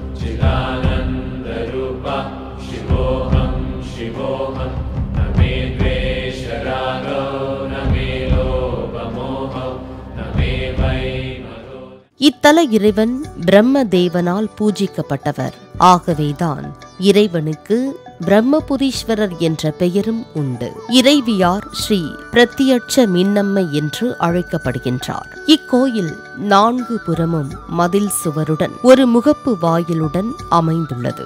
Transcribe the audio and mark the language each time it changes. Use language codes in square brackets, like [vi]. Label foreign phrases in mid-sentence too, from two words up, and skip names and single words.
[sa] चिदानन्दरूपा शिवोऽहं शिवोऽहं न मे द्वेषरागो न मे लोभमोहो न मे वैमरो. [ta] இத்தல இறைவன் பிரம்ம தேவனால் பூஜிக்கப்பட்டவர். ஆகவேதான் இறைவனுக்கு பிரம்மபுரீஸ்வரர் என்ற பெயரும் உண்டு. இறைவியார் ஸ்ரீ பிரத்யட்ச மின்னம்மை என்று அழைக்கப்படுகின்றார். இக்கோயில் 4 புறமும் மதில் சுவருடன் ஒரு முகப்பு வாயிலுடன் அமைந்துள்ளது.